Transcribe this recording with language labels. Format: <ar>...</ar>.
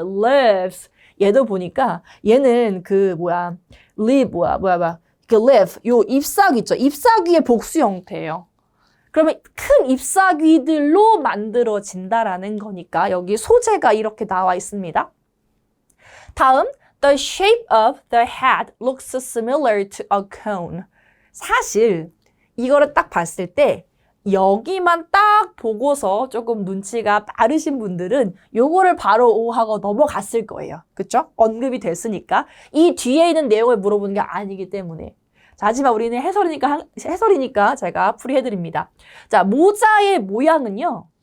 <en>leaves.</en> <ko>얘도 보니까 얘는 그 leaf 그 leaf, 요 잎사귀 있죠. 잎사귀의 복수 형태예요. 그러면 큰 잎사귀들로 만들어진다라는 거니까 여기 소재가 이렇게 나와 있습니다.</ko> <en>다음, the shape of the hat looks similar to a cone.</en> <ko>사실 이거를 딱 봤을 때 여기만 딱 보고서 조금 눈치가 빠르신 분들은 요거를 바로 오 하고 넘어갔을 거예요. 그쵸? 언급이 됐으니까. 이 뒤에 있는 내용을 물어보는 게 아니기 때문에. 자, 하지만 우리는 해설이니까 제가 풀이해드립니다. 자, 모자의 모양은요.</ko>